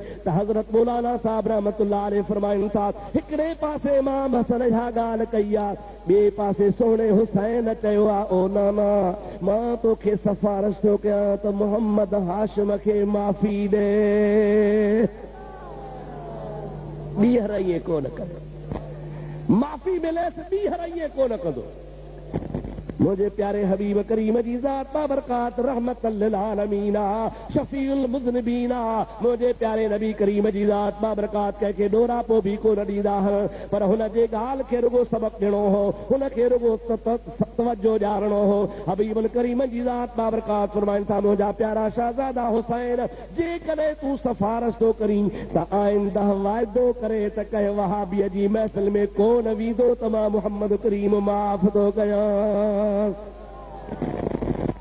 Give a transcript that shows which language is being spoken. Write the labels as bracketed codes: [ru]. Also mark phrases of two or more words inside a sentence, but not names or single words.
[sd] त हज़रत मौलाना साहब [ar] رحمة الله عليه [sd] फरमाइनि था, हिकिड़े पासे इमाम हसन इहा ॻाल्हि कई आहे, ॿिए पासे सोणे हुसैन चयो आहे, ओ नाना, मां तोखे सिफारिश थो कयां त मोहम्मद हाशिम खे माफ़ी ॾे। ॿीहर ईअं कोन कंदो, माफ़ी मिलेसि, ॿीहर ईअं कोन कंदो। मुझे प्यारे हबीब करीम जी ज़ात बाबरकात [ar] رحمة للعالمين شفيع المذنبين, [sd] मुझे प्यारे नबी करीम जी ज़ात बाबरकात कंहिंखे ॾोरा पोइ बि कोन ॾींदा आहिनि, पर हुन जे ॻाल्हि खे रुगो सबक़ ॾियणो हो, हुनखे रुगो तवजो ॾियारणो हो। हबीबन करीम जी ज़ात बाबरकात फरमाइनि था, मुंहिंजा प्यारा शहज़ादा हुसैन, जेकॾहिं तूं सिफारिश थो करीं त आइंदा वाइदो करे त कंहिं वहाबीअ जी महफ़िल में कोन वींदो त मां मोहम्मद करीम माफ़ थो कयां।